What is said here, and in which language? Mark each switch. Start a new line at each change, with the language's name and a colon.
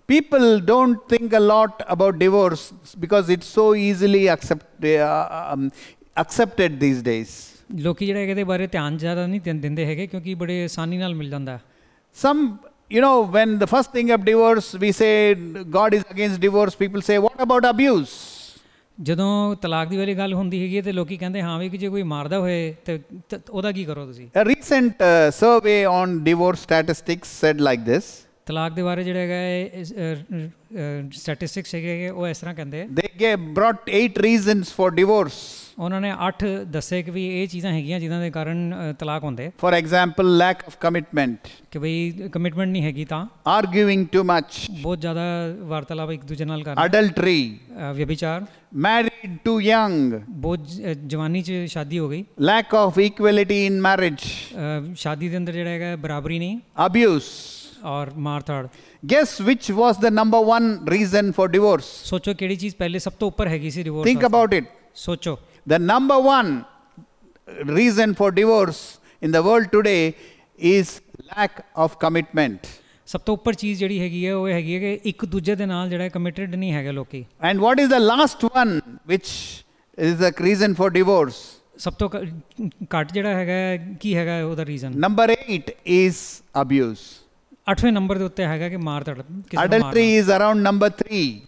English: People don't think a lot about divorce because it's so easily accepted these days.
Punjabi: ਲੋਕੀ ਜਿਹੜਾ ਇਹਦੇ ਬਾਰੇ ਧਿਆਨ ਜ਼ਿਆਦਾ ਨਹੀਂ ਦਿੰਦੇ ਹੈਗੇ ਕਿਉਂਕਿ ਬੜੇ ਆਸਾਨੀ ਨਾਲ ਮਿਲ ਜਾਂਦਾ.
English: Some when the first thing of divorce, we say God is against divorce, people say, what about abuse?
Punjabi: ਜਦੋਂ ਤਲਾਕ ਦੀ ਵਾਲੀ ਗੱਲ ਹੁੰਦੀ ਹੈਗੀ ਤੇ ਲੋਕੀ ਕਹਿੰਦੇ ਹਾਂ ਵੀ ਕਿ ਜੇ ਕੋਈ ਮਾਰਦਾ ਹੋਏ ਤੇ ਉਹਦਾ ਕੀ ਕਰੋ ਤੁਸੀਂ?
English: A recent survey on divorce statistics said like this.
Punjabi: ਤਲਾਕ ਦੇ ਬਾਰੇ ਜਿਹੜਾ ਹੈਗਾ ਸਟੈਟਿਸਟਿਕਸ ਹੈਗੇ ਉਹ ਇਸ ਤਰ੍ਹਾਂ ਕਹਿੰਦੇ.
English: They brought 8 reasons for divorce.
Punjabi: ਉਹਨਾਂ ਨੇ 8 ਦੱਸੇ ਕਿ ਵੀ ਇਹ ਚੀਜ਼ਾਂ ਹੈਗੀਆਂ ਜਿਨ੍ਹਾਂ ਦੇ ਕਾਰਨ ਤਲਾਕ ਹੁੰਦੇ.
English: For example, lack of commitment.
Punjabi: ਕਿ ਬਈ ਕਮਿਟਮੈਂਟ ਨਹੀਂ ਹੈਗੀ ਤਾਂ.
English: Arguing too much.
Punjabi: ਬਹੁਤ ਜ਼ਿਆਦਾ ਵਾਰਤਾਲਾਪ ਇੱਕ ਦੂਜੇ ਨਾਲ ਕਰਨਾ.
English: Adultery.
Punjabi: ਵਿਅਭਿਚਾਰ.
English: Married too young.
Punjabi: ਬਹੁਤ ਜਵਾਨੀ 'ਚ ਸ਼ਾਦੀ ਹੋ ਗਈ.
English: Lack of equality in marriage.
Punjabi: ਸ਼ਾਦੀ ਦੇ ਅੰਦਰ ਜਿਹੜਾ ਹੈਗਾ ਬਰਾਬਰੀ ਨਹੀਂ.
English: Abuse.
Punjabi: ਔਰ ਮਾਰ-ਧਾੜ.
English: Guess which was the number one reason for divorce?
Punjabi: ਸੋਚੋ ਕਿਹੜੀ ਚੀਜ਼ ਪਹਿਲੇ ਸਭ ਤੋਂ ਉੱਪਰ ਹੈਗੀ ਸੀ ਡਿਵੋਰਸ?
English: Think about it.
Punjabi: ਸੋਚੋ.
English: The number one reason for divorce in the world today is lack of commitment.
Punjabi: ਸਭ ਤੋਂ ਉੱਪਰ ਚੀਜ਼ ਜਿਹੜੀ ਹੈਗੀ ਹੈ ਉਹ ਹੈਗੀ ਹੈ ਕਿ ਇੱਕ ਦੂਜੇ ਦੇ ਨਾਲ ਜਿਹੜਾ ਕਮਿਟਡ ਨਹੀਂ ਹੈਗੇ ਲੋਕੀ.
English: And what is the last one which is the reason for divorce?
Punjabi: ਸਭ ਤੋਂ ਘੱਟ ਜਿਹੜਾ ਹੈਗਾ ਕੀ ਹੈਗਾ ਉਹਦਾ reason?
English: Number 8 is abuse.
Punjabi: 8ਵੇਂ number ਦੇ ਉੱਤੇ ਹੈਗਾ ਕਿ ਮਾਰ-ਧਾੜ.
English: Adultery is around number 3.